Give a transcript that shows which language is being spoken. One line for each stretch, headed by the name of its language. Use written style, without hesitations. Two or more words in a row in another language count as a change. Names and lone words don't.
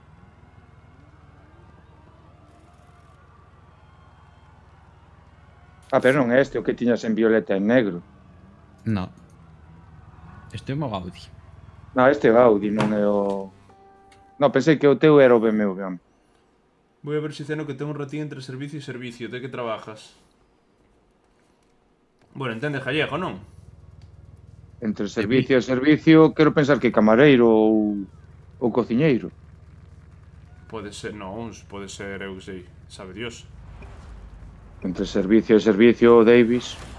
Galician: Pero non é este o que tiñas en violeta e en negro. No. Este é o meu Audi. Non, este é o Audi, non é o... Non, pensei que o teu era o BMW, home.
Spanish: Voy a ver si ceno que tengo un ratín entre servicio y servicio. ¿De qué trabajas? Bueno,
Galician: entende gallego, non? Entre servicio e servicio, quero pensar que camareiro ou cociñeiro. Pode ser, non, pode ser, eu que sei,
Spanish: sabe Dios.
Galician: Entre servicio e servicio, Davis.